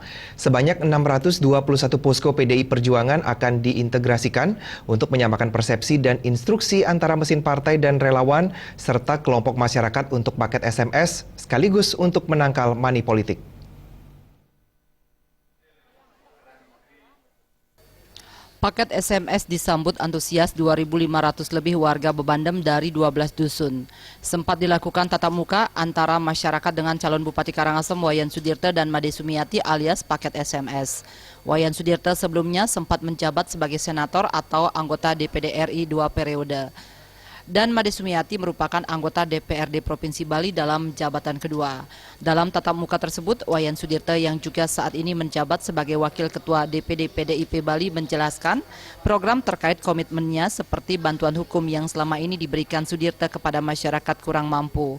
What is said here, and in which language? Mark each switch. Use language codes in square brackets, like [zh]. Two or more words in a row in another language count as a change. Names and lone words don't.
[id] Sebanyak 621 posko PDI Perjuangan akan diintegrasikan untuk menyamakan persepsi dan instruksi antara mesin partai dan relawan, serta kelompok masyarakat untuk paket SMS, sekaligus untuk menangkal money politik. Paket SMS disambut antusias 2.500 lebih warga Bebandem dari 12 dusun. Sempat dilakukan tatap muka antara masyarakat dengan calon Bupati Karangasem Wayan Sudirte dan Made Sumiati alias paket SMS. Wayan Sudirte sebelumnya sempat menjabat sebagai senator atau anggota DPD RI 2 periode. Dan Made Sumiati merupakan anggota DPRD Provinsi Bali dalam jabatan kedua. Dalam tatap muka tersebut, Wayan Sudirte yang juga saat ini menjabat sebagai Wakil Ketua DPD PDIP Bali menjelaskan program terkait komitmennya seperti bantuan hukum yang selama ini diberikan Sudirte kepada masyarakat kurang mampu.